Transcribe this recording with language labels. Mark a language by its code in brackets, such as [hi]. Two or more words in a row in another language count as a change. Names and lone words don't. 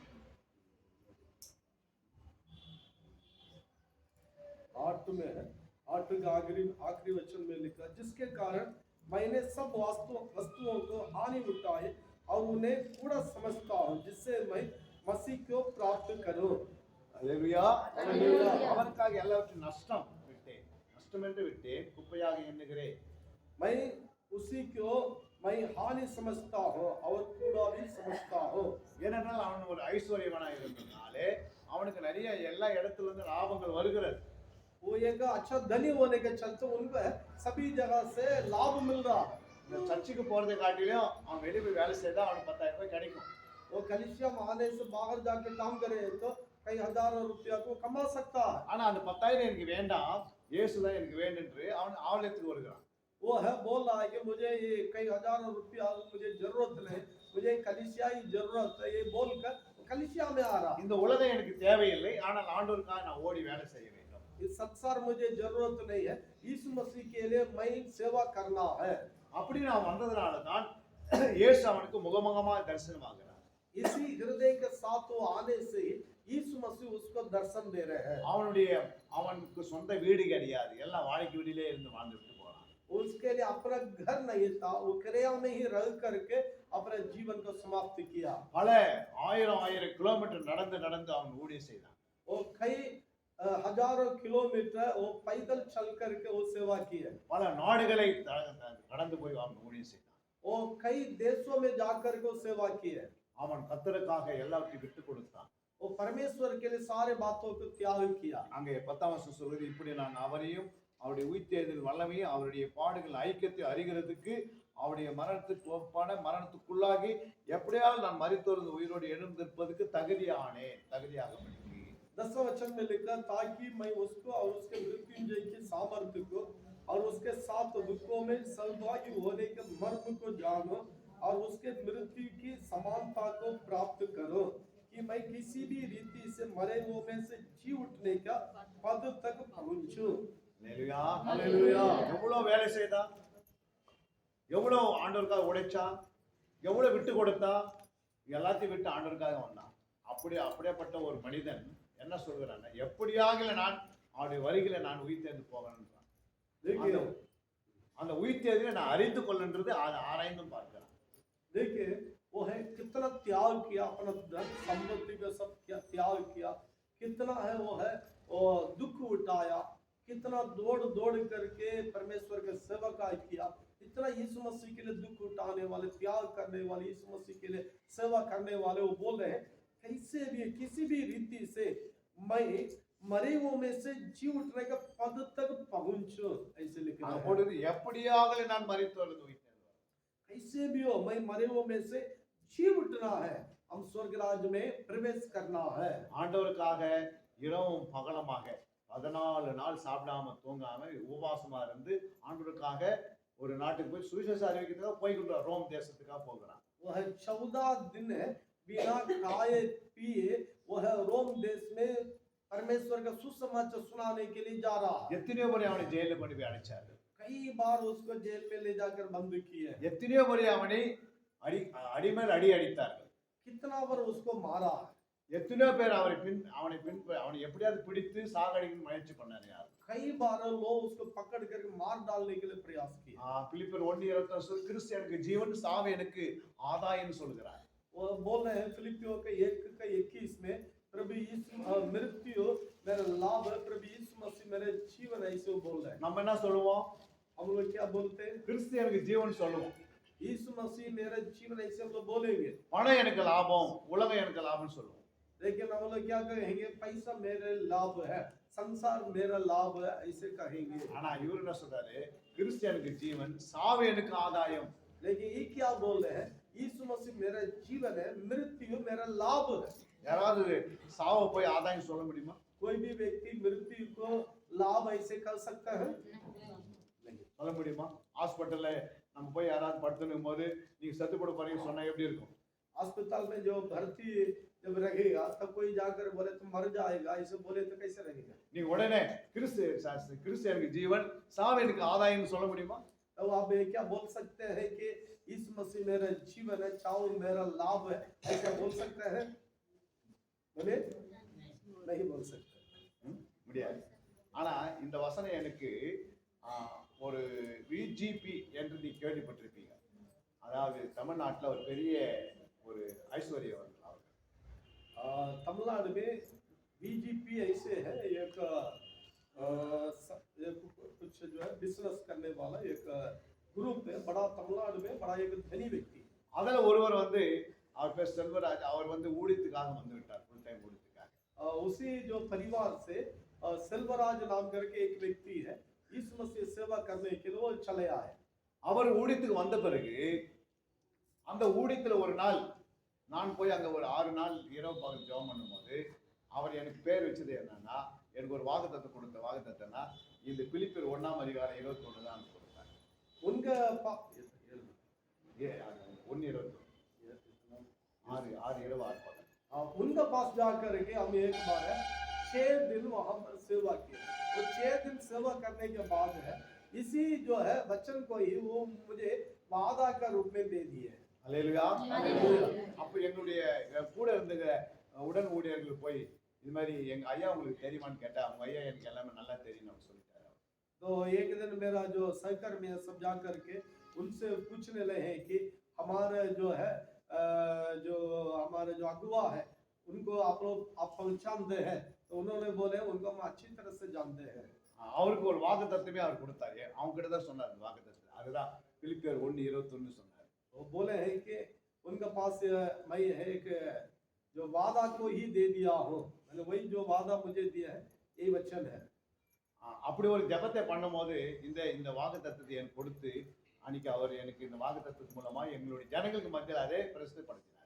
[hi] 8 में है, 8 के आखिरी वचन में लिखा, जिसके कारण मैंने सब वस्तुओं को हानि उठाई और उन्हें कूड़ा समझता हूँ, जिससे मैं मसीह को प्राप्त करूँ। [ta] அல்லேலூயா. அல்லேலூயா. அவனுக்காக எல்லாவற்றையும் நஷ்டம் என்று விட்டேன், குப்பையாக எண்ணுகிறேன். [hi] मैं उसी को मैं हानि समझता हूँ और कूड़ा भी समझता हूँ। [ta] ஏனென்றால் அவன் ஒரு ஐஸ்வர்யவனாக இருந்ததுனாலே அவனுக்கு நிறைய எல்லா இடத்துல இருந்து லாபங்கள் வருகிறது. [hi] वो एक अच्छा धनी होने के चलते उनको सभी जगह से लाभ मिल रहा है। [ta] இந்த சர்ச்சுக்கு போறதை காட்டிலும் அவன் வெளியே போய் வேலை செய்தா அவனுக்கு 10,000 ரூபாய் கிடைக்கும். [hi] वो कलिसिया में आने से बाहर जाके काम करे तो कई हजारों रुपया को कमा सकता है। [ta] ஆனா அந்த 10,000 எனக்கு வேண்டாம், இயேசுதான் எனக்கு வேண்டும் என்று அவன் ஆலயத்துக்கு வருகிறான். [hi] वो है बोल रहा है कि मुझे ये कई हजारों रुपया मुझे जरूरत नहीं, मुझे कलिसिया ही जरूरत है, ये बोलकर कलिसिया में आ रहा। [ta] இந்த உலகம் எனக்கு தேவையில்லை, ஆனால் ஆண்டவருக்காக நான் ஓடி வேலை செய்ய வேண்டும். [hi] ये संसार मुझे जरूरत नहीं है, यीशु मसीह के लिए मैं सेवा करना है। [ta] அப்படி நான் வந்ததுனால தான் இயேசு அவனுக்கு முகமுகமா தரிசனமாகிறார். [hi] इसी हृदय के साथ वो आने से यीशु मसीह उसको दर्शन दे रहे हैं। [ta] அவனுக்கு சொந்த வீடு கிடையாது, எல்லாம் வாடகை வீட்டிலே இருந்து வாழ்ந்துட்டு போறான். [hi] उसके लिए अपना घर नहीं था, वो किराया में ही रह करके अपने जीवन को समाप्त किया। [ta] பல ஆயிரம் கிலோமீட்டர் நடந்து அவன் ஊழியம் செய்தான். [hi] वो कई हजारों किलोमीटर वो पैदल चल करके वो सेवा की है। [ta] பல நாடுகளை கடந்து போய் அவன் ஊழியம் செய்தான். [hi] वो कई देशों में जाकर के वो सेवा की है। [ta] அவன் கர்த்தருக்காக எல்லாவற்றையும் விட்டு கொடுத்தான். [hi] वो परमेश्वर के लिए सारे बातों को त्याग किया। [ta] அங்கே 10ஆம் வசனம் சொல்லுது, இப்படி நான் அவரையும் அவருடைய உயிர்த்தெழுதல் வல்லமையும் அவருடைய பாடுகள் ஐக்கியத்தை அறிகிறதுக்கு அவருடைய மரணத்துக்கு ஒப்பான மரணத்துக்குள்ளாகி எப்படியாவது நான் மரித்தோர்ந்து உயிரோடு எழுந்திருப்பதற்கு தகுதியாக [hi] 10वां वचन में लिखा, ताकि मैं उसको और उसके मृत्युंजय की सामर्थ्य को और उसके साथ दुखों में सहभागी होने के मर्म को जानूं और उसके मृत्यु की समानता को प्राप्त करूं, कि मैं किसी भी रीति से मरे हुए में से जी उठने का पद तक पहुंचूं। हालेलुया. [ta] எவ்வளவு வேலை செய்தா, எவ்வளவு ஆண்டவருக்காக உழைச்சா, எவ்வளவு விட்டு கொடுத்தா, எல்லாத்தையும் விட்டு ஆண்டவருக்காக வந்தான். அப்படியேப்பட்ட ஒரு மனிதன் என்ன சொல்கிறான், எப்படியாக நான் அவருடைய வருகையில நான் உயிர்த்தெழுந்து போகணும்ன்றான். அந்த உயிர்த்தெழுதலை நான் அறிந்து கொள்ளன்றது அதை ஆராய்ந்தும் பார்க்கிறான். [hi] देखिए वो है कितना त्याग किया, अपना धन संपत्ति का सब त्याग किया, कितना है वो है और दुख उठाया, कितना दौड़ करके परमेश्वर के सेवका किया। इतना यीशु मसीह के लिए दुख उठाने वाले, त्याग करने वाले, यीशु मसीह के लिए सेवा करने वाले वो बोल रहे हैं, कैसे भी किसी भी रीति से मैं मरे हुए में से जी उठने का पद तक पहुंचो, ऐसे लिखा है। [ta] எப்படியாக நான் மரித்தோர்ந்து உயிர்த்தெழுவேன், [hi] कैसे भी हो मैं मरे हुए में से जी उठना है, हम स्वर्ग राज्य में प्रवेश करना है। [ta] ஆண்டவருக்காக இரவும் பகலமாக 14 நாள் சாப்பிடாம தூங்காம உபவாசமா இருந்து ஆண்டவருக்காக ஒரு நாட்டுக்கு போய் சுவிசேஷ அறிவிக்கிறதுக்காக போய்கிட்டு ரோம் தேசத்துக்காக போகிறான். [hi] वो है 14 दिन बिना खाए पिए वो है रोम देश में परमेश्वर का सुसमाचार सुनाने के लिए जा रहा है। [ta] எத்தனையோ முறை அவனை ஜெயில கொண்டு போய் அடைச்சாரு, [hi] कई बार उसको जेल में ले जाकर बंद किए, [ta] எத்தனையோ முறை அவனை அடிமேல் அடி அடித்தார்கள், [hi] कितना बार उसको मारा है, [ta] எத்தனையோ பேர் அவனை எப்படியாவது பிடித்து சாகடிக்கணும்னு முயற்சி பண்ணாரு. யார் [hi] कई बार लोग उसको पकड़ करके मार डालने के लिए प्रयास किए। [ta] பிலிப்பியர் 1:21 கிறிஸ்து எனக்கு ஜீவன், சாவு எனக்கு ஆதாயம்னு சொல்கிறார். [hi] वो बोल रहे हैं फिलिपियों के 1:21 में, प्रभु यीशु मृत्यु मेरा लाभ है, प्रभु यीशु मसीह मेरे जीवन, ऐसे वो बोल रहे हैं। [ta] நம்ம என்ன சொல்லுவோம், [hi] हम लोग क्या बोलते हैं, [ta] கிறிஸ்து எனக்கு ஜீவன் சொல்லுவோம், [hi] यीशु मसीह मेरा जीवन, ऐसे हम लोग बोलेंगे। [ta] பணம் எனக்கு லாபம், உலகம் எனக்கு லாபம்னு சொல்லுவோம். [hi] लेकिन हम लोग क्या कहेंगे, पैसा मेरे लाभ है, संसार मेरा लाभ है, ऐसे कहेंगे। [ta] ஆனா இவர் என்ன சொல்றாரு, கிறிஸ்து எனக்கு ஜீவன், சாவு எனக்கு ஆதாயம். [hi] लेकिन ये क्या बोल रहे हैं, यीशु मसीह मेरा जीवन है, मृत्यु मेरा लाभ है। [ta] யாராவது சாவை போய் ஆதாயம் சொல்ல முடியுமா? [hi] कोई भी व्यक्ति मृत्यु को लाभ ऐसे कर सकता है? नहीं। [ta] சொல்ல முடியுமா? ஹாஸ்பிட்டல்ல நம்ம போய் யாராவது படுத்துனும் போது நீங்க செத்து போட போறீங்கன்னு சொன்னா எப்படி இருக்கும்? [hi] अस्पताल में जो भर्ती जब रहेगा तब कोई जाकर बोले तो मर जाएगा, ऐसे बोले तो कैसे रहेगा? [ta] நீங்க உடனே கிறிஸ்து எனக்கு ஜீவன், சாவு எனக்கு ஆதாயம்னு சொல்ல முடியுமா? [hi] तो तो आप ये क्या बोल सकते हैं कि इस मसीह मेरा जीवन है, चाहो मेरा लाभ है, ऐसा बोल सकते हैं? बोले नहीं बोल सकते। [ta] முடியாது. ஆனா இந்த வசனம் எனக்கு ஒரு விஜிபி என்று நீ கேள்விப்பட்டிருப்பீங்க. அதாவது தமிழ்நாட்டுல ஒரு பெரிய ஒரு ஐஸ்வர்யவர்கள் அவர்கள். [hi] तमिलनाडु में बीजीपी ऐसे है एक कुछ जो है बिजनेस करने वाला एक ग्रुप है, बड़ा तमिलनाडु में बड़ा एक धनी व्यक्ति। [ta] அதுல ஒருவர் வந்து அவர் பேர் செல்வராஜ். அவர் வந்து ஊழியத்துக்காக வந்து விட்டார், [en] full time [ta] ஊழியத்துக்காக. [hi] उसी जो परिवार से सेल्वराज नाम करके एक व्यक्ति है, इस मसीह सेवा करने के लिए वो चले आए। [ta] அவர் ஊழியத்துக்கு வந்த பிறகு அந்த ஊழியத்துல ஒரு நாள் நான் போய் அங்க ஒரு 6 நாள் இரவு பகல் ஜெபம் பண்ணும்போது அவர் எனக்கு பேர் வச்சது என்னன்னா, எனக்கு ஒரு வாக்குத்தத்தத்தை கொடுத்த வாக்குத்தத்தம்னா இந்த பிலிப்பியர் 1ஆம் அதிகாரம் 21 தான் கொடுத்தார். [hi] उनका 1:21 उनका पास जाकर के हम एक बार है 6 दिन वहां पर सेवा की। वो 6 दिन सेवा करने के बाद है इसी जो है वचन को ही वो मुझे वादा का रूप में दे दिए। [ta] அல்லேலூயா. அல்லேலூயா. அப்ப என்னுடைய கூட இருந்த உடன் ஊழியர்கள் போய் இது மாதிரி எங்க ஐயா உங்களுக்கு தெரியுமான்னு கேட்டா அவங்க ஐயா எனக்கு எல்லாமே நல்லா தெரியும் அப்படின்னு சொல்லிட்டாரு. [hi] तो एक दिन मेरा जो सहकर्मी है सब जा करके उनसे पूछने लगे हैं कि हमारे जो है जो हमारे जो अगुआ है उनको आप लोग आप पहचानते हैं? तो उन्होंने बोले उनको हम अच्छी तरह से जानते हैं। [ta] அவருக்கு ஒரு வாக்குத்தத்தமே அவர் கொடுத்தாரு. அவங்க கிட்ட தான் சொன்னார் வாக்குத்தத்தம். அதுதான் பிலிப்பியர் 1:21 சொன்னார். [hi] वो बोले हैं कि उनके पास मैं एक जो वादा को ही दे दिया हूँ, मैंने वही जो वादा मुझे दिया है यही वचन है। [ta] அப்படி ஒரு ஜெபத்தை பண்ணும்போது இந்த இந்த வாக்குத்தத்தத்தை எனக்கு கொடுத்து அன்னைக்கு அவர் எனக்கு இந்த வாக்குத்தத்தத்து மூலமா எங்களுடைய ஜனங்களுக்கு மத்தியில் அதே பிரசித்தப்படுத்தினார்.